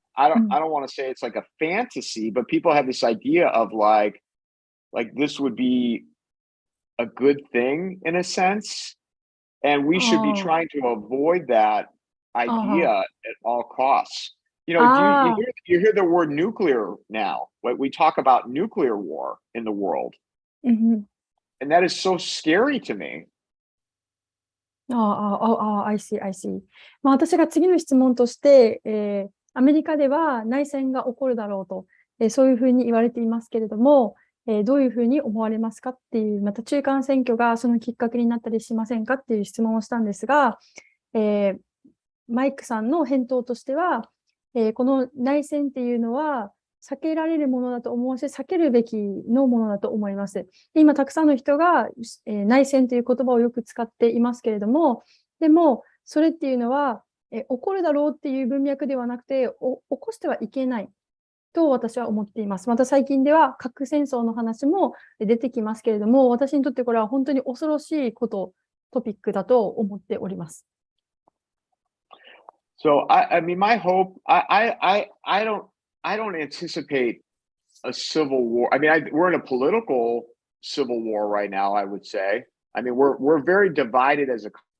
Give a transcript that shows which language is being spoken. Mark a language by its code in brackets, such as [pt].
[en] I don't want to say it's like a fantasy, but people have this idea of like this would be a good thing in a sense, and we should be trying to avoid that idea at all costs. You hear the word nuclear now. We talk about nuclear war in the world. Mhm. And that is so scary to me. I see, I see. [ja] 私が次の質問として、アメリカでは内戦が起こるだろうと、そういうふうに言われていますけれども、どういうふうに思われますかっていう、また中間選挙がそのきっかけになったりしませんかっていう質問をしたんですが、マイクさんの返答としては、この内戦っていうのは避けられるものだと思うし、避けるべきのものだと思います。で今、たくさんの人が、内戦という言葉をよく使っていますけれども、でも、それっていうのは、起こるだろうっていう文脈ではなくて、起こしてはいけないと私は思っています。また最近では核戦争の話も出てきますけれども、私にとってこれは本当に恐ろしいトピックだと思っております。 [en] So I mean, my hope, I don't anticipate a civil war. I mean, we're in a political civil war right now, I would say. I mean, we're very divided as a.